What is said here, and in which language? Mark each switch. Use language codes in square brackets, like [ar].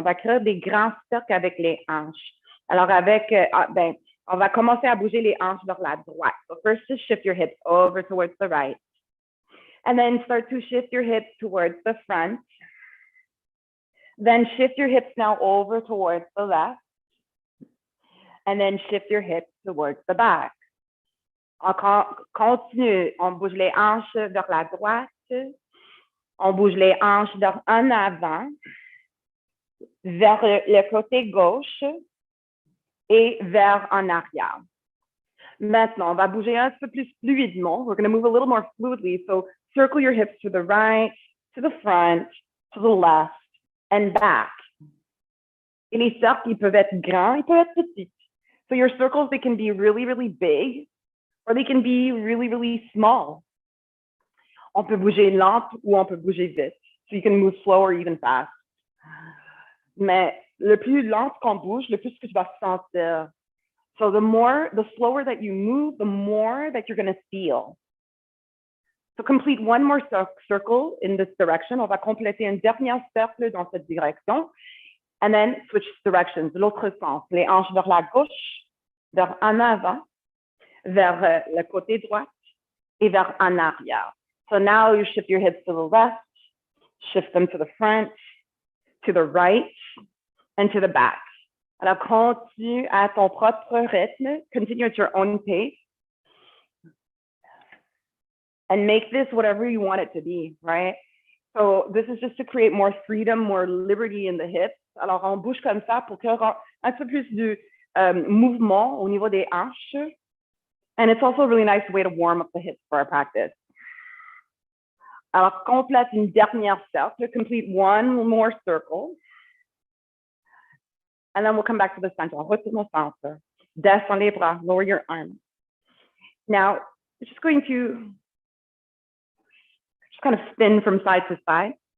[fr] On va créer des grands cercles avec les hanches. Alors on va commencer à bouger les hanches vers la droite. [en] So first, just shift your hips over towards the right. And then start to shift your hips towards the front. Then shift your hips now over towards the left. And then shift your hips towards the back. [fr] On continue, on bouge les hanches vers la droite. On bouge les hanches vers en avant, vers le côté gauche et vers en arrière. Maintenant, on va bouger un peu plus fluidement. [en] We're going to move a little more fluidly. So circle your hips to the right, to the front, to the left, and back. [fr] Et les cercles, ils peuvent être grands, ils peuvent être petits. [en] So your circles, they can be really, really big, or they can be really, really small. [fr] On peut bouger lent ou on peut bouger vite. [en] So you can move slow or even fast. [fr] Mais le plus lent qu'on bouge, le plus que tu vas sentir. [en] So the slower that you move, the more that you're going to feel. So complete one more circle in this direction. [fr] On va compléter un dernier cercle dans cette direction. [en] And then switch directions, [fr] l'autre sens. Les hanches vers la gauche, vers en avant, vers le côté droit et vers en arrière. [en] So now you shift your hips to the left, shift them to the front, to the right, and to the back. [fr] Alors, continue à ton propre rythme. [en] Continue at your own pace. And make this whatever you want it to be, right? So this is just to create more freedom, more liberty in the hips. [fr] Alors, on bouge comme ça pour qu'il y ait un peu plus de mouvement au niveau des hanches. [en] And it's also a really nice way to warm up the hips for our practice. [fr] Alors, complète une dernière cercle. [en] Complete one more circle. And then we'll come back to the center. [fr] Retourne au centre. Descends les bras. [en] Lower your arms. Now, we're just going to kind of spin from side to side.